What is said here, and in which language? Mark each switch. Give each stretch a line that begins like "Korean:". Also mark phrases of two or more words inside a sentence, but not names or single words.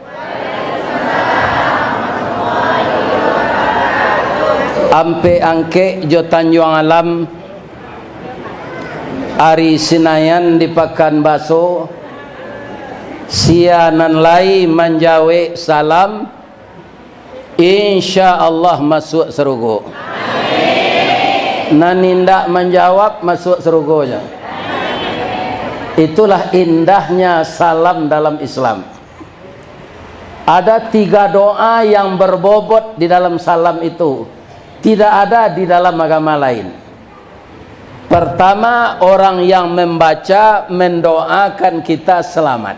Minangkabau: Ampe angke jo Tanjung Alam Ari Sinayan di Pakanbaso sianan lai manjawe salam
Arabic: insya Allah
Minangkabau: masuk surga.
Indonesian: Nanindak menjawab masuk surga. Itulah indahnya salam dalam Islam. Ada 3 doa yang berbobot di dalam salam itu, tidak ada di dalam agama lain. Pertama, orang yang membaca mendoakan kita selamat.